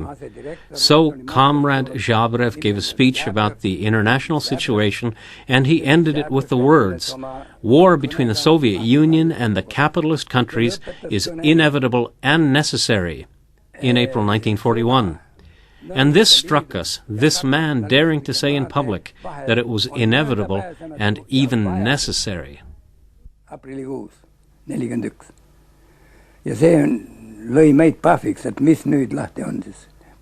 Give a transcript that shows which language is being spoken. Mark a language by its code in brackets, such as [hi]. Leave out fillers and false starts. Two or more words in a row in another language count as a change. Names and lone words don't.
[en] So Comrade Zhabrev gave a speech about the international situation, and he ended it with the words, "War between the Soviet Union and the capitalist countries is inevitable and necessary," in April 1941. And this struck us, this man daring to say in public that it was inevitable and even necessary. [et] Ja see lõi meid pahviks, et mis nüüd lahti on siis.